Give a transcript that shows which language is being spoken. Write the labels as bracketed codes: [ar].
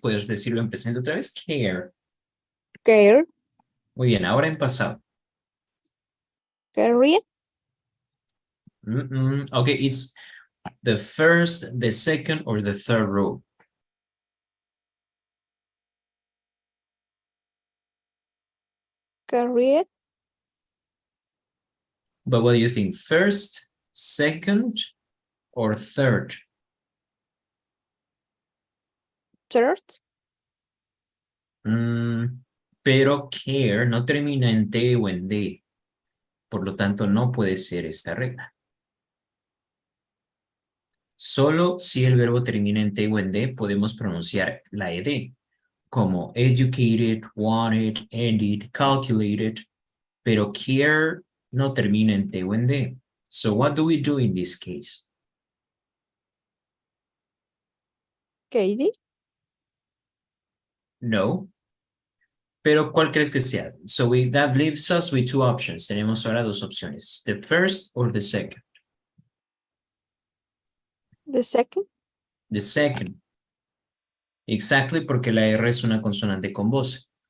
[es] Puedes decirlo en presente otra vez. [en] Care. Care. [es] Muy bien, ahora en pasado. [en] Carried. Okay, it's the first, the second, or the third rule. Carried. But what do you think? First, second, or third? Third. [es] Pero care no termina en T o en D. Por lo tanto, no puede ser esta regla. Solo si el verbo termina en T o en D, podemos pronunciar la ED, como educated, wanted, ended, calculated, pero care no termina en T o en D. [en] So what do we do in this case? Katie. [es] No. Pero ¿cuál crees que sea? [en] So that leaves us with two options. [es] Tenemos ahora dos opciones. [en] The first or the second? The second. The second. [es] Exactly, porque la R es una consonante con voz.